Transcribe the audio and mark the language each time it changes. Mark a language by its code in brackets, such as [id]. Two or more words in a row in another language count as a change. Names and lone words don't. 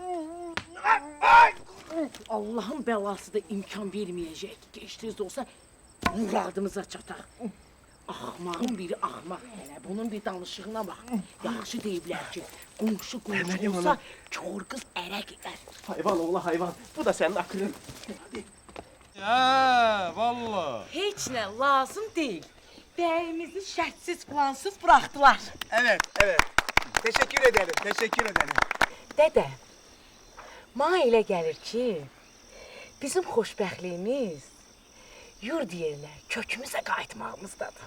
[az] Allahın bəlası da imkan verməyəcək. Gec-tez də olsa muradımıza çataq. Axmağın biri axmaq hələ. Bunun bir danışığına bax. Yaxşı deyiblər ki, qonşu qonşu olsa kör qız ərə gedər. [tr] Hayvan oğlu hayvan. Bu da senin aklın. [az] Valla. Heç nə lazım deyil. Bəyimizi şərtsiz plansız buraxdılar. [tr] Evet, evet. Teşekkür ederim, teşekkür ederim. [az] Dədə, mənə elə gəlir ki, bizim xoşbəxtliyimiz yurd yerinə, kökümüzə qayıtmağımızdadır.